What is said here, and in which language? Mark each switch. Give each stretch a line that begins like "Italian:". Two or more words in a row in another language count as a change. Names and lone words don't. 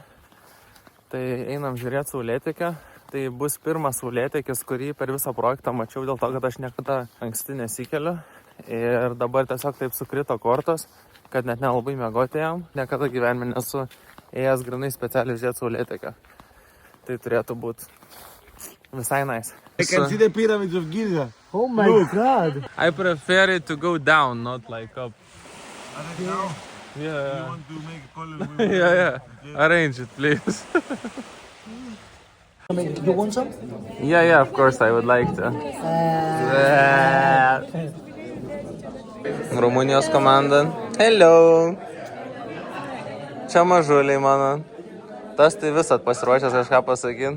Lithuanian: Tai einam žiūrėti saulėtekio. Tai bus pirmas saulėtekis, kurį per visą projektą mačiau, dėl to, kad aš niekada anksti nesikeliu. Ir dabar tiesiog taip sukrito kortos, kad net nelabai miegoti jam. Niekada gyvenime nesu ėjęs grinai specialiai žiūrėti saulėtekio. Tai turėtų būti visai nice.
English: I can see the pyramids of Giza. Oh my God! I prefer it to go down, not like up. Now, Yeah, want to make a call? yeah. Arrange it, please. You want some? Yeah, of course I would like to.
Lithuanian: Rumunijos komanda. Hello. Čia mažuliai mano. Tas tai visat pasiruošęs kažką pasakyti.